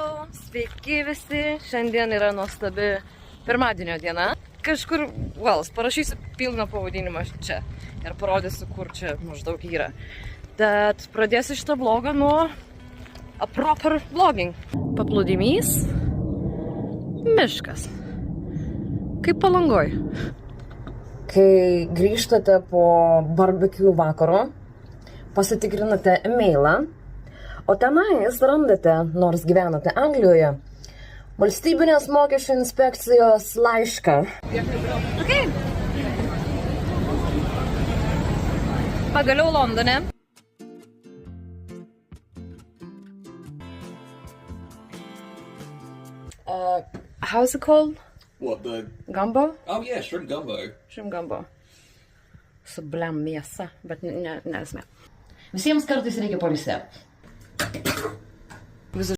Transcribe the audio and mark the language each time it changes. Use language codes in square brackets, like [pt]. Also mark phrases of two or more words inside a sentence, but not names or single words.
[lt] Sveiki visi, šiandien yra nuostabi pirmadienio diena. Kažkur, parašysiu pilną pavadinimą čia ir parodysiu, kur čia maždaug yra. Bet pradėsiu šitą vlogą nuo [en] a proper vlogging. [lt] Paplūdimys, miškas. Kaip Palangoj. Kai grįžtate po barbecue vakaro, pasitikrinate e-mailą, o tenais randate, nors gyvenate Anglijoje, Valstybinės mokesčių inspekcijos laišką. Okay. Pagaliau Londone. [en] How's it called? What, the... Gumbo? Oh yeah, shrimp gumbo. Shrimp gumbo. [lt] Su blem mėsa, bet nesmė. Visiems kartais reikia pailsėti.